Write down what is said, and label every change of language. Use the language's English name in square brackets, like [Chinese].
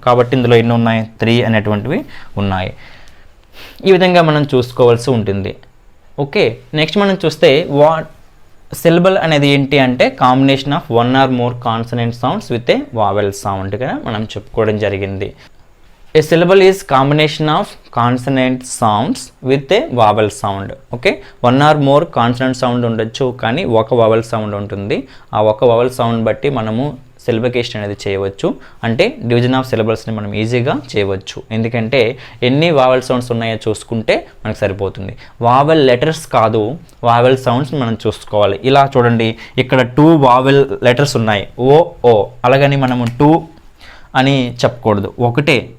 [Telugu] కాబట్టి ఇందులో ఎన్ని ఉన్నాయి, 3 అనేటువంటివి ఉన్నాయి. ఈ విధంగా మనం చూసుకోవాల్సి ఉంటుంది. ఓకే, నెక్స్ట్ మనం చూస్తే సిలబల్ అనేది ఏంటి అంటే [English] combination of 1 or more consonant sounds with a vowel [Telugu] సౌండ్గా మనం చెప్పుకోవడం జరిగింది. [English] A syllable is combination of consonant sounds with a vowel sound. [Telugu] Okay, [English] 1 or more consonant sound [Telugu] ఉండొచ్చు, కానీ ఒక vowel sound ఉంటుంది. ఆ ఒక vowel sound బట్టి మనము సిలబికేషన్ అనేది చేయవచ్చు, అంటే డివిజన్ ఆఫ్ సిలబల్స్ని మనం ఈజీగా చేయవచ్చు. ఎందుకంటే ఎన్ని వావెల్ సౌండ్స్ ఉన్నాయో చూసుకుంటే మనకు సరిపోతుంది. వావెల్ లెటర్స్ కాదు, వావెల్ సౌండ్స్ మనం చూసుకోవాలి. ఇలా చూడండి, ఇక్కడ 2 వావెల్ లెటర్స్ ఉన్నాయి, ఓ ఓ, అలాగని మనము 2 అని చెప్పకూడదు, ఒకటే.